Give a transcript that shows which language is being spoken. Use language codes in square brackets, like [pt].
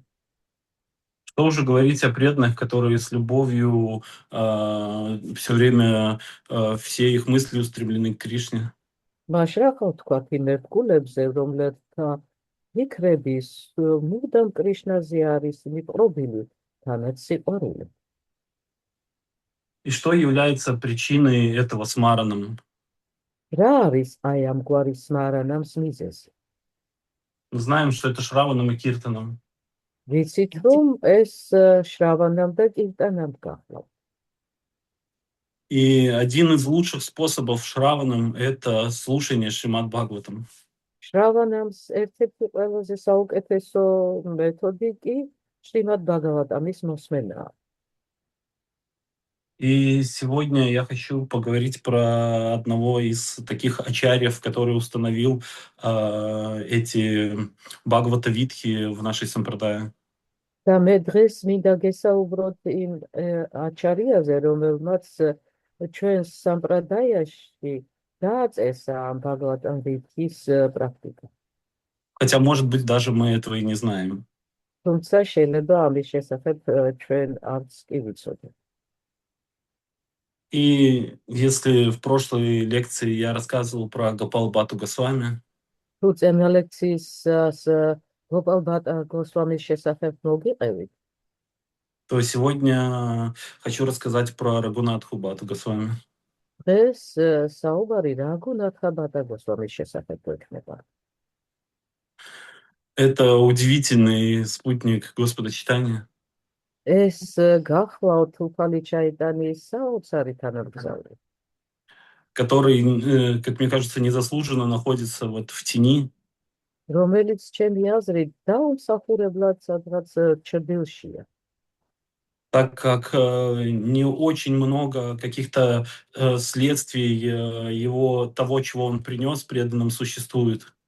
[ru] Что уже говорить о преданных, которые с любовью все время все их мысли устремлены к Кришне. [ka] მას რა ხო თქვათ იმ ერთგულებზე, რომლებთა ფიქრების მუდამ კრიშნაზე არის მიყრობილი, თანაც სიყვარული. [ru] И что является причиной этого смараном? [ka] რა არის აი ამგვარი სმარანამს მიზეზი? [ru] Мы знаем, что это Шраванам и Киртанам. [ka] ვიცით, რომ ეს შრავანამ და კირტანამ გახლავთ. [ru] И один из лучших способов Шраванам — это слушание Шримад Бхагаватам. [ka] შრავანამს ერთ-ერთი ყველაზე საუკეთესო მეთოდი კი შრიმად ბაგავატამის მოსმენაა. [ru] И сегодня я хочу поговорить про одного из таких ачарьев, который установил эти Бхагавата-витхи в нашей сампрадае. [ka] და მე დღეს მინდა გესაუბროთ იმ აჩარიაზე, რომელმაც ჩვენს სამპრადაიაში დააწესა ამ ბაგავატამ ვითის პრაქტიკა. [ru] Хотя, может быть, даже мы этого и не знаем. [ka] თუმცა შეიძლება ამის შესახებ ჩვენ არც კი ვიცოდეთ. [ru] И если в прошлой лекции я рассказывал про Гопал Бату Госвами, [ka] თუ წინა ლექციისას გოპალბატა გოსვამის შესახებ მოგიყევით? [ru] То сегодня хочу рассказать про Рагунатху Батту Госвами, [ka] დღეს საუბარი რაგუნათჰა ბატა გოსვამის შესახებ გვექნება. [ru] это удивительный спутник Господа Читания, [ka] ეს გახლავთ უფალი ჩაიტანიის საოცარი თანამგზავრი, [ru] который, как мне кажется, незаслуженно находится вот в тени, [ka] რომელიც ჩემი აზრით დაუმსახურებლად სადღაც ჩრდილშია, [ru] так как не очень много каких-то следствий его того, чего он принес преданным, существует.